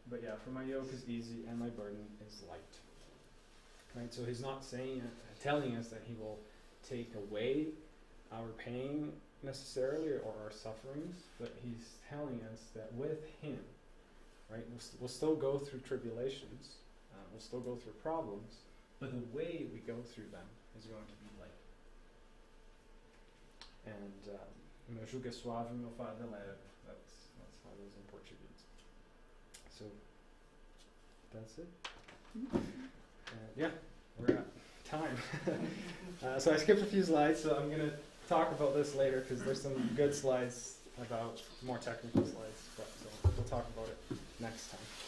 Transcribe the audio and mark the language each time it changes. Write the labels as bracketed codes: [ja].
[en] But yeah, "For my yoke is easy and my burden is light." Right, so he's not telling us that he will take away our pain necessarily or our sufferings, but he's telling us that with him, right, we'll still go through tribulations, we'll still go through problems, but the way we go through them is going to be light. [pt] And meu jugo é suave, meu fardo é leve. [en] That's how it is in Portuguese. So that's it. We're at time. So I skipped a few slides, so I'm going to talk about this later because there's some good slides about more technical slides, but so we'll talk about it next time.